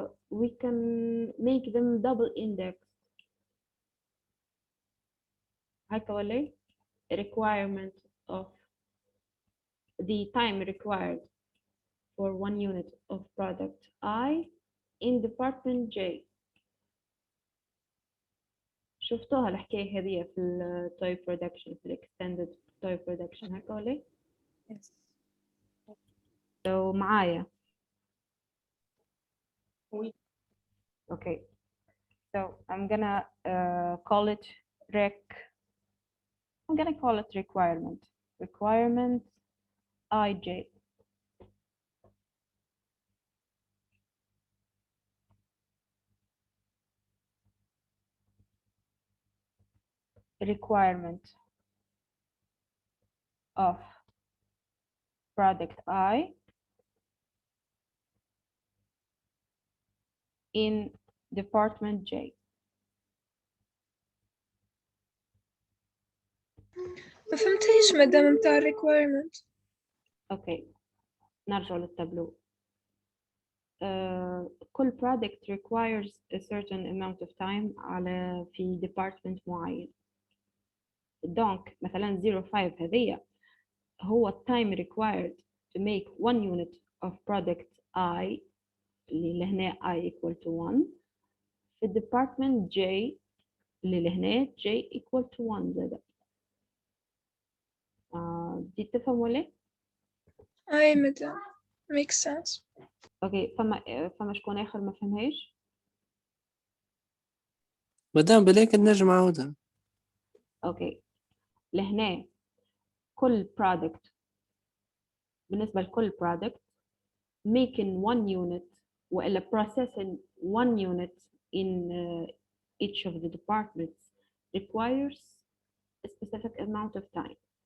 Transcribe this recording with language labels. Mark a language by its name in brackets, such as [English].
[English] We can make them double indexed. [Arabic] هكا ولا [English] requirement of the time required for 1 unit of product I in department J. [Arabic] شفتوها الحكاية هذه في ال toy production في ال extended toy production هكا ولا؟ [English] Yes. So [Arabic] معايا. [French] Oui. [English] Okay. So I'm gonna call it I'm gonna call it requirement. Requirement IJ. Requirement of product I in department J. [Arabic] ما فهمتيش مدام متاع requirement. اوكي نرجع للتابلو. كل [English] product requires a certain amount of time [Arabic] على في [English] department [Arabic] معين. دونك مثلا 05 هذية هو [English] time required to make one unit of product I [Arabic] اللي لهنا [English] I equal to 1 في department J اللي لهنا J equal to 1 [Arabic] زادة. دي تفهموا ليه؟ أي مدام [English] makes sense. [Arabic] اوكي فما شكون آخر ما فهمهاش؟ مدام بلاك نجم عاودها. اوكي لهنا كل [English] product [Arabic] بالنسبة لكل [English] product making one unit [Arabic] وإلا [English] processing one unit in each of the departments requires a specific amount of time.